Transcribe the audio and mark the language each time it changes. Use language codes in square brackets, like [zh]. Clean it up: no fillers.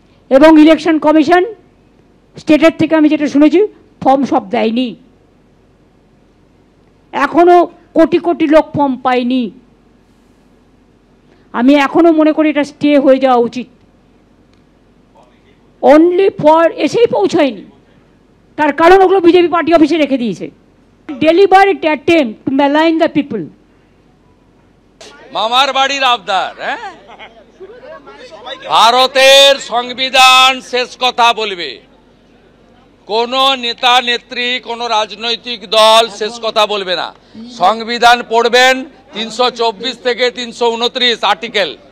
[bn] এবং election commission স্টেটের থেকে আমি যেটা শুনেছি ফর্ম সব দেয়নি, এখনও কোটি কোটি লোক ফর্ম পায়নি। আমি এখনও মনে করি এটা স্টে হয়ে যাওয়া উচিত। [en] only for [bn] এসেই পৌঁছায়নি, তার কারণ ওগুলো বিজেপি পার্টি অফিসে রেখে দিয়েছে। [en] Deliberate attempt to malign the people. [bn] মামার বাড়ির আবদার। ভারতের সংবিধান শেষ কথা বলবে, কোন নেতা নেত্রী, কোন রাজনৈতিক দল শেষ কথা বলবে না। সংবিধান পড়বেন, 324 থেকে 329 আর্টিকেল।